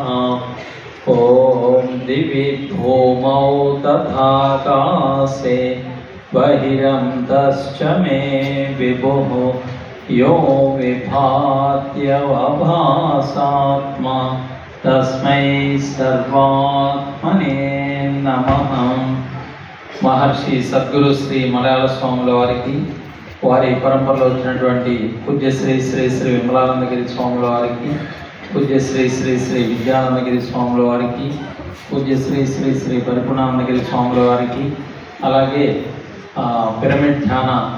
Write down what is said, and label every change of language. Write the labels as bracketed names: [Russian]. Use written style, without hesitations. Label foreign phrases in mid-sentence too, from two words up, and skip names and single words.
[Sanskrit] ओम दिवि भूमौ तथाकाशे बहिरन्तश्च मे विभुः यो विभात्यवभासात्मा तस्मै सर्वात्मने नमः। [Telugu] महर्षि सद्गुरु श्री मलयाళ స్వాముల వారికి వారి పరంపరలో వచ్చినటువంటి పూజ్య శ్రీ శ్రీ శ్రీ విమలానందగిరి స్వాముల వారికి, పూజ్య శ్రీ శ్రీ శ్రీ విద్యానందగిరి స్వాముల వారికి, పూజ్య శ్రీ శ్రీ శ్రీ పరిపూర్ణానందగిరి స్వాముల వారికి, అలాగే పిరమిడ్ ధ్యాన